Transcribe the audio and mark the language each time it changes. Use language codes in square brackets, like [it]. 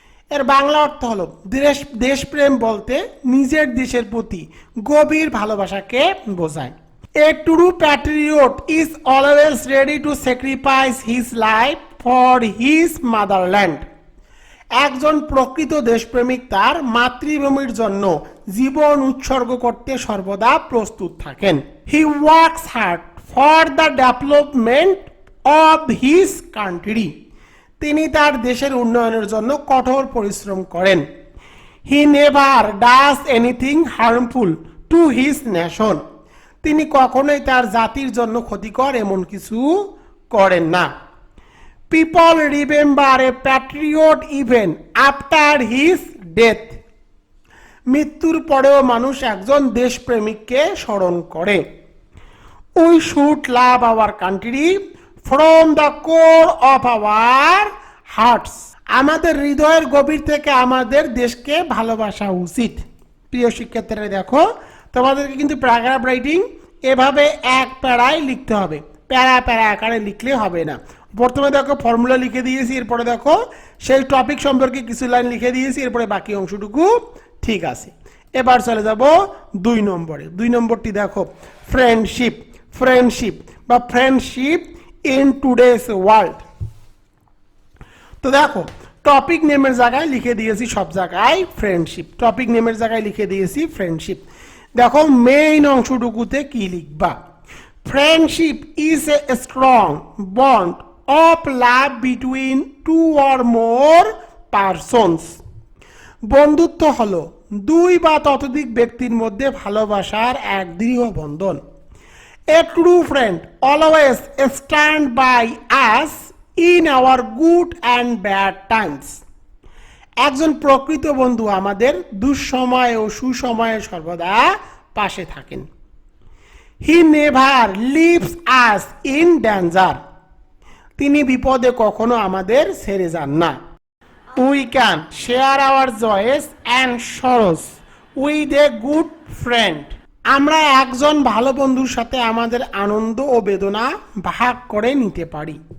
[bn] এর বাংলা অর্থ হলো দেশপ্রেম বলতে নিজের দেশের প্রতি গভীর ভালোবাসাকে বোঝায়। [en] A true patriot is always ready to sacrifice his life for his motherland. [bn] একজন প্রকৃত দেশপ্রেমিক তার মাতৃভূমির জন্য জীবন উৎসর্গ করতে সর্বদা প্রস্তুত থাকেন। [en] He works hard for the development of his country. [bn] তিনি তার দেশের উন্নয়নের জন্য কঠোর পরিশ্রম করেন। [en] He never does anything harmful to his nation. [bn] তিনি কখনোই তার জাতির জন্য ক্ষতিকর এমন কিছু করেন না। [en] People remember a patriot even after his death. [bn] মৃত্যুর পরেও মানুষ একজন দেশপ্রেমিককে স্মরণ করে। [en] We should love our country from the core of our hearts. [bn] আমাদের হৃদয়ের গভীর থেকে আমাদের দেশকে ভালোবাসা উচিত। প্রিয় শিক্ষার্থীরা, দেখো তোমাদেরকে কিন্তু প্যারাগ্রাফ রাইটিং এভাবে এক প্যারায় লিখতে হবে, প্যারা প্যারা আকারে লিখলে হবে না। প্রথমে দেখো ফর্মুলা লিখে দিয়েছি, এরপরে দেখো সেই টপিক সম্পর্কে কিছু লাইন লিখে দিয়েছি, এরপরে বাকি অংশটুকু ঠিক আছে। এবার চলে যাব 2 নম্বরে। 2 নম্বরটি দেখো ফ্রেন্ডশিপ বা ফ্রেন্ডশিপ ইন টুডেস ওয়ার্ল্ড। তো দেখো টপিক নেমের জায়গায় লিখে দিয়েছি সব জায়গায় ফ্রেন্ডশিপ, টপিক নেমের জায়গায় লিখে দিয়েছি ফ্রেন্ডশিপ। দেখো মেইন অংশটুকুতে কি লিখবা? [en] Friendship is a strong bond of love between 2 or more persons. [bn] বন্ধুত্ব হলো 2 বা ততোধিক ব্যক্তির মধ্যে ভালোবাসার এক দৃঢ় বন্ধন। [en] A true friend always stand by us in our good and bad times. [bn] একজন প্রকৃত বন্ধু আমাদের দুঃসময় ও সুসময়ে সর্বদা পাশে থাকেন। [en] He never leaves us in danger. [bn] তিনি বিপদে কখনো আমাদের ছেড়ে যান না। [en] We can share our joys and sorrows with a good friend. [bn] আমরা একজন ভালো বন্ধুর সাথে আমাদের আনন্দ ও বেদনা ভাগ করে নিতে পারি।